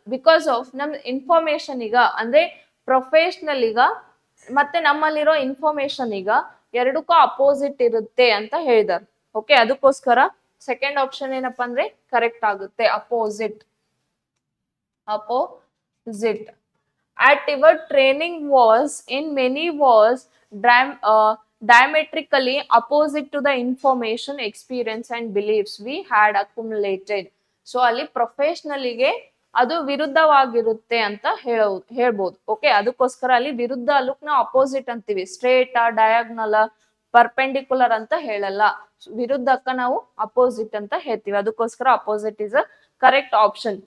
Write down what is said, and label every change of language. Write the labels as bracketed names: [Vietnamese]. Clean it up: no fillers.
[Kannada] Because of ನಮ್ information ಈಗ ಅಂದ್ರೆ ಪ್ರೊಫೆಷನಲ್ ಈಗ ಮತ್ತೆ ನಮ್ಮಲ್ಲಿರೋ ಇನ್ಫಾರ್ಮೇಶನ್ ಈಗ ಎರಡಕ್ಕೂ ಅಪೋಸಿಟ್ ಇರುತ್ತೆ ಅಂತ ಹೇಳಿದಾರೆ. ಓಕೆ, ಅದಕ್ಕೋಸ್ಕರ ಸೆಕೆಂಡ್ ಆಪ್ಷನ್ ಏನಪ್ಪಾ ಅಂದ್ರೆ ಕರೆಕ್ಟ್ ಆಗುತ್ತೆ, opposite. [English] Opposite. Active training was in many was diametrically opposite to the information, experience and beliefs we had accumulated. [Kannada] So ಅಲ್ಲಿ ಪ್ರೊಫೆಷನಲಿಗೆ ಅದು ವಿರುದ್ಧವಾಗಿರುತ್ತೆ ಅಂತ ಹೇಳ್ಬೋದು. ಓಕೆ, ಅದಕ್ಕೋಸ್ಕರ ಅಲ್ಲಿ ವಿರುದ್ಧ ಅಲ್ಲಕ್ ನಾವು ಅಪೋಸಿಟ್ ಅಂತೀವಿ. ಸ್ಟ್ರೇಟ್, ಡಯಾಗ್ನಲ್, ಪರ್ಪೆಂಡಿಕ್ಯುಲರ್ ಅಂತ ಹೇಳಲ್ಲ. ವಿರುದ್ಧಕ್ಕ ನಾವು ಅಪೋಸಿಟ್ ಅಂತ ಹೇಳ್ತೀವಿ. ಅದಕ್ಕೋಸ್ಕರ [English] Opposite is a correct option.